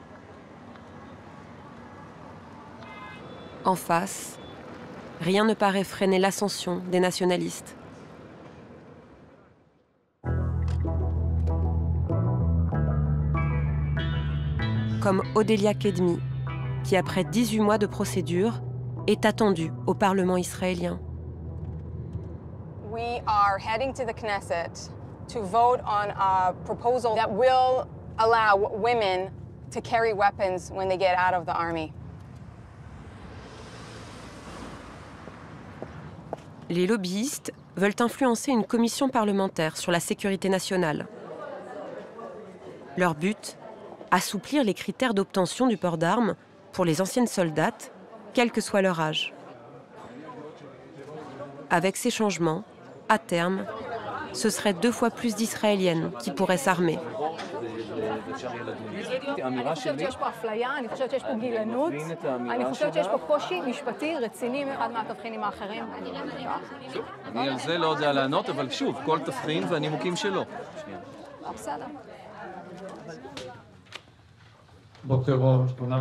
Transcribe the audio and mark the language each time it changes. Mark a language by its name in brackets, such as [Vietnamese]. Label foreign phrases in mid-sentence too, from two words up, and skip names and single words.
[French] En face, rien ne paraît freiner l'ascension des nationalistes. Comme Odélia Kedmi, qui après 18 mois de procédure, est attendue au Parlement israélien. [English] We are heading to the Knesset to vote on a proposal that will allow women to carry weapons when they get out of the army. [French] Les lobbyistes veulent influencer une commission parlementaire sur la sécurité nationale. Leur but, assouplir les critères d'obtention du port d'armes pour les anciennes soldates, quel que soit leur âge. Avec ces changements, à terme, ce serait 2 fois plus d'Israéliennes qui pourraient s'armer. [Hebrew] אני חושבת שיש פה אפליה, אני חושבת שיש פה גילנות, אני חושבת שיש פה קושי משפטי רציני מאחד מהתבחינים האחרים. אני על זה לא יודע לענות, אבל שוב, כל תבחין והנימוקים שלו. בסדר. בוקר אור, שלום.